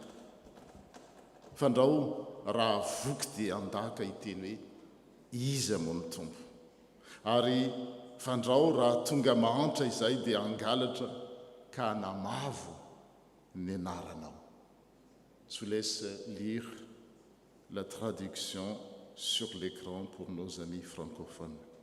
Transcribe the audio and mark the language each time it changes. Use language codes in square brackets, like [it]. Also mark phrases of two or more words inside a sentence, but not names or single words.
[mg] Fandrao raha voky dia andaka iteny hoe iza moa ny Tompo. Ary fandrao raha tonga mahantra izahay dia angalatra ka namavo ny anaranao. [fr] Je vous laisse lire la traduction sur l'écran pour nos amis francophones.